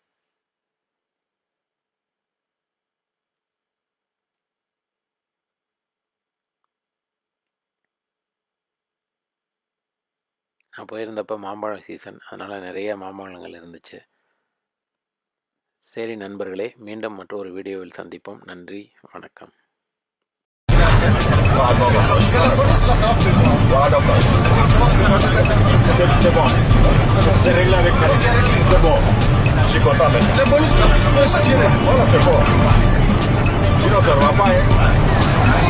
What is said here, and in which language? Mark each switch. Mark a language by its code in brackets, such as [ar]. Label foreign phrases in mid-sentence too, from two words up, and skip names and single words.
[ta] நான் போயிருந்தப்போ மாம்பழம் சீசன், அதனால் நிறைய மாம்பழங்கள் இருந்துச்சு. சரி நண்பர்களே, மீண்டும் மற்றொரு வீடியோவில் சந்திப்போம். நன்றி, வணக்கம். [fr] C'est bon. J'ai réglé avec elle. C'est bon. Je suis content maintenant. Le bonus, voilà, c'est bon. Sinon, ça ne va pas. Hein.